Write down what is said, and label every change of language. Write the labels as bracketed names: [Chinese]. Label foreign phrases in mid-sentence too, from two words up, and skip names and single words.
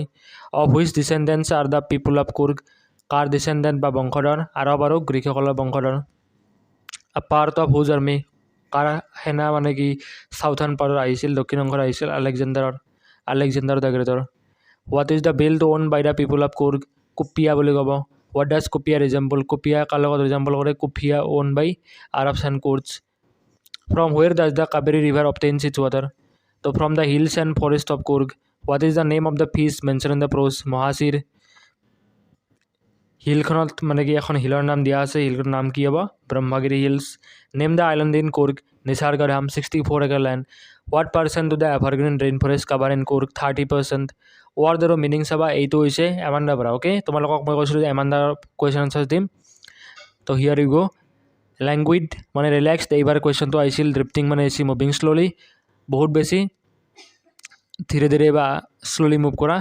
[English] of which descendants are the people of Coorg? [Assamese] কাৰ ডিচেণ্ডেণ্ট বা বংশধৰ? আৰব আৰু গ্ৰীকসকলৰ বংশধৰ। [English] a part of whose army? [Assamese] কাৰ সেনা মানে কি [English] southern partত [Assamese] আহিছিল, দক্ষিণ অংশত আহিছিল? আলেকজেণ্ডাৰ দ্য গ্ৰেটৰ। [English] what is the belt worn by the people of Coorg? [Assamese] কুপিয়া বুলি ক'ব। [English] what does Kupya resemble? [Assamese] কুপিয়া কাৰ লগত ৰিজেম্বল কৰে? [English] Kuppia worn by Arabs and Kurds. from where does the Kaveri river obtains its water? so from the hills and forest of Coorg. what is the name of the fish mentioned in the prose? Mahseer. [Assamese] হিলখনত মানে কি এখন হিলৰ নাম দিয়া আছে, হিলখনৰ নাম কি হ'ব? [English] Brahmagiri hills. name the island in Coorg? Nisargadhama. 64 acre land. what percent to the evergreen rain forest cover in Coorg? 30%. [Assamese] ৱৰ্ড আৰু মিনিং চাবা, এইটো হৈছে এমাণ্ডাৰ পৰা। অ'কে, তোমালোকক মই কৈছিলোঁ যে এমাণ্ডাৰ [English] question answers [Assamese] দিম। [English] so here you go. [Assamese] লেংগুইড মানে ৰিলেক্সড, এইবাৰ কুৱেশ্যনটো আহিছিল। ড্ৰিফটিং মানে হৈছে [English] moving slowly, [Assamese] বহুত বেছি ধীৰে ধীৰে বা [English] slowly move [Assamese] কৰা।